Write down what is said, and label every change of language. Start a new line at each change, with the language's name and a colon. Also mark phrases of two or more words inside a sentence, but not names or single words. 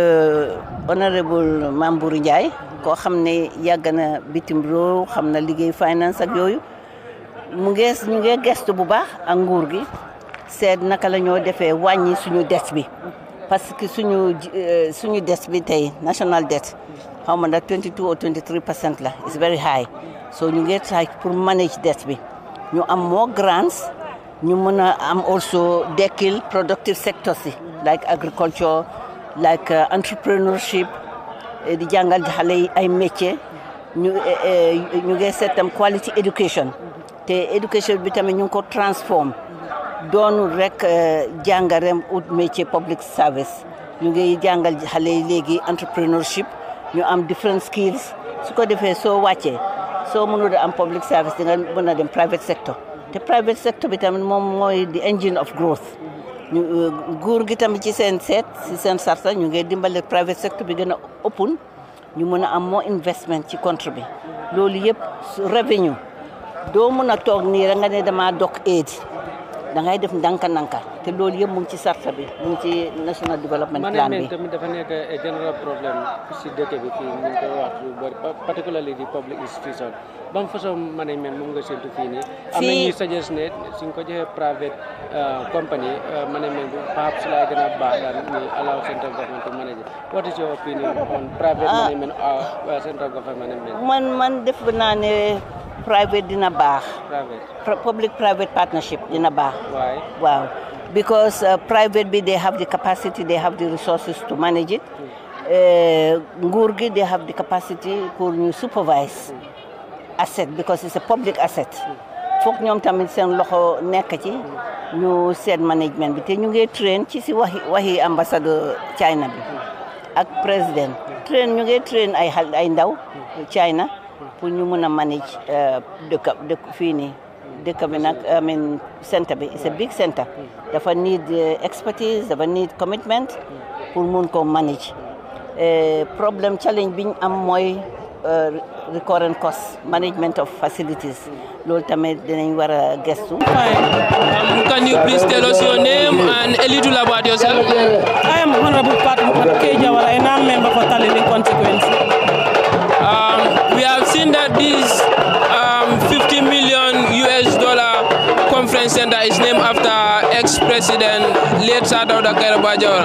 Wolof: Mambourou Ndiaye koo xam ne yàgg na bitim réew xam na liggéey finance ak yooyu ñu ngi gestu bu baax ak nguur gi seet naka la ñoo defee wàññi suñu dette bi parce que suñu dette bi tey
English: national debt
Wolof: xaw ma nag 22 or 23% la
English: it's very high so
Wolof: ñu ngi try pour manage dette bi ñu am
English: more grants
Wolof: ñu mën a am also dekkil
English: productive sectors
Wolof: yi
English: like agriculture like entrepreneurship
Wolof: di jàngal xale yi ay métier ñu ngi seet tam quality education te education bi tamit ñu ngi ko transform doonul rek jàngarem ut métier
English: public service
Wolof: ñu ngi jàngal xale yi léegi entrepreneurship ñu am
English: different skills
Wolof: su ko defee soo wàccee soo mënul am
English: public service
Wolof: di nga mën a dem
English: private sector
Wolof: te
English: private sector
Wolof: bi tamit moom mooy
English: the engine of growth
Wolof: nguur gi tamit ci seen sarta ñu ngi dimbale
English: private sector
Wolof: bi gën a open ñu mën a am
English: more investment
Wolof: ci country bi loolu yëpp revenue doo mën a toog nii rek nga ne dama dog aid da ngay def ndànka te loolu yëpp mu ngi ci sarta bi mu ngi ci
English: national development plan
Wolof: bi. tamit dafa nekk general problème si dëkk bi fii ñu ngi koy wax lu bari particularly di
English: public institution
Wolof: ban façon management moom nga séntu fii nii. am na ñuy suggest ne suñ ko joxee
English: private company
Wolof: management bi perhaps laa gën a baax daal ñu
English: allow central government to manage. What is your opinion on private management or central government management?
Wolof: man def naa ne private dina baax.
English: Public private partnership
Wolof: dina baax.
English: Why? Wow. Because private they have the capacity, they have the resources to manage it.
Wolof: Nguur gi
English: they have the capacity
Wolof: pour ñu
English: supervise asset because it's a public asset.
Wolof: Foog ñoom tamit seen loxo nekk ci ñu seet management bi te ñu ngi train ci si waxi ambassadeur China bi ak président ñu ngi train ay ndaw China pour ñu mën a manage dëkk fii nii dëkk bi nag
English: I mean center
Wolof: bi
English: it's a big center
Wolof: dafa
English: need expertise
Wolof: dafa
English: need commitment
Wolof: pour mun ko manage problème challenge bi ñu am mooy
English: recurrent cost management of facilities
Wolof: loolu tamit dinañ war a gestu.
English: Can you please tell us your name and a little about yourself? I am Honorable Dawda Jawara and I'm a member for Talili constituency. We have seen that this $50 million conference center is named after ex-president late Dawda Jawara.